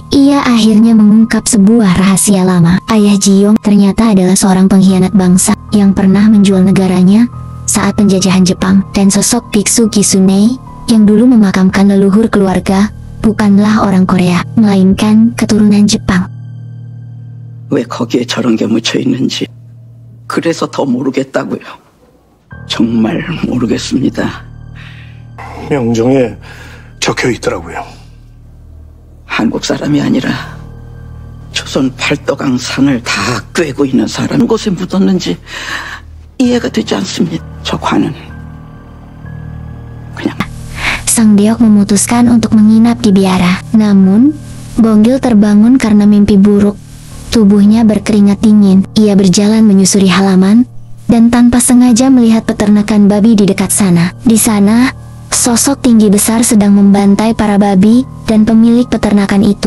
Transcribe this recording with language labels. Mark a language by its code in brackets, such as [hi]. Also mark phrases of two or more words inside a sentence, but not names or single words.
[id] Ia akhirnya mengungkap sebuah rahasia lama. Ayah Jiong ternyata adalah seorang pengkhianat bangsa yang pernah menjual negaranya saat penjajahan Jepang. Dan sosok biksu Kisune yang dulu memakamkan leluhur keluarga bukanlah orang Korea, melainkan keturunan Jepang. [ko] 왜 거기에 저런 게 묻혀 있는지 그래서 더 모르겠다고요. 정말 모르겠습니다. 명정에 적혀 있더라고요. 한국 사람이 아니라 조선 팔도강 산을 다 꿰고 있는 사람 곳에 묻었는지 이해가 되지 않습니다. 저 관은 그냥. [id] Sang Deok memutuskan untuk menginap di biara. Namun, Bonggil terbangun karena mimpi buruk. Tubuhnya berkeringat dingin. Ia berjalan menyusuri halaman dan tanpa sengaja melihat peternakan babi di dekat sana. Di sana, sosok tinggi besar sedang membantai para babi dan pemilik peternakan itu.